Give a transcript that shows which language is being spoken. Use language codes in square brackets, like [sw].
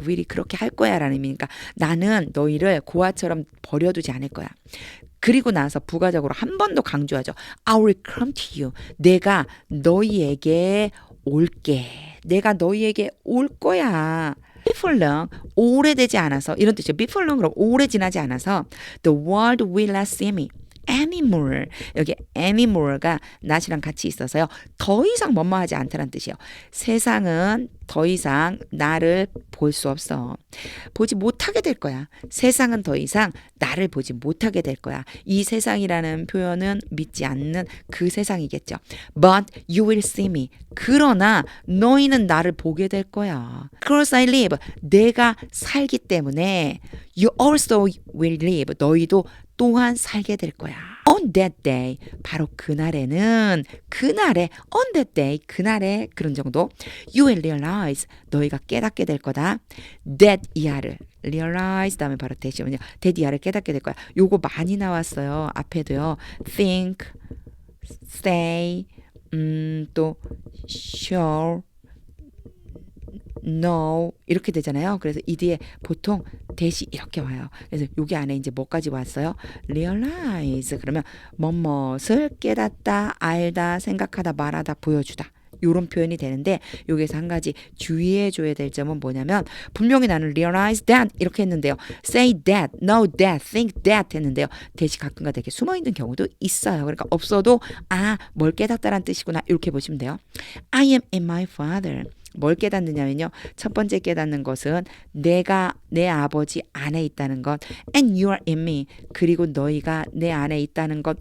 [ko] will이 그렇게 할 거야 라는 의미니까 나는 너희를 고아처럼 버려두지 않을 거야. 그리고 나서 부가적으로 한 번 더 강조하죠. [en] I will come to you. [ko] 내가 너희에게 올게. 내가 너희에게 올 거야. [en] Before long, [ko] 오래되지 않아서 이런 뜻이죠. [en] Before long [ko] 그럼 오래 지나지 않아서 [en] The world will not see me anymore. [ko] 여기 anymore가 not이랑 같이 있어서요. 더 이상 뭐뭐하지 않다는 뜻이에요. 세상은 더 이상 나를 볼 수 없어. 보지 못하게 될 거야. 세상은 더 이상 나를 보지 못하게 될 거야. 이 세상이라는 표현은 믿지 않는 그 세상이겠죠. [en] But you will see me. [ko] 그러나 너희는 나를 보게 될 거야. [en] Because I live. [ko] 내가 살기 때문에 [en] you also will live. [ko] 너희도 또한 살게 될 거야. [en] On that day. [ko] 바로 그날에 [en] on that day. [ko] 그날에 그런 정도. [en] You will realize. [ko] 너희가 깨닫게 될 거다. That 이하를 realize 다음에 바로 대시면요. that 이하를 깨닫게 될 거야. 요거 많이 나왔어요. 앞에도요. think, say, 또 sure, no 이렇게 되잖아요. 그래서 이 뒤에 보통 대시 이렇게 와요. 그래서 여기 안에 이제 뭐까지 왔어요? realize 그러면 뭐뭇을 깨닫다, 알다, 생각하다, 말하다, 보여주다. 요런 표현이 되는데 여기서 한 가지 주의해 줘야 될 점은 뭐냐면 분명히 나는 realize that 이렇게 했는데요. say that, know that, think that 했는데요. 대시 가끔가다 이렇게 숨어있는 경우도 있어요. 그러니까 없어도 뭘 깨닫다라는 뜻이구나 이렇게 보시면 돼요. [en] I am in my father. [ko] 뭘 깨닫느냐면요. 첫 번째 깨닫는 것은 내가 내 아버지 안에 있다는 것. [en] And you are in me. [ko] 그리고 너희가 내 안에 있다는 것.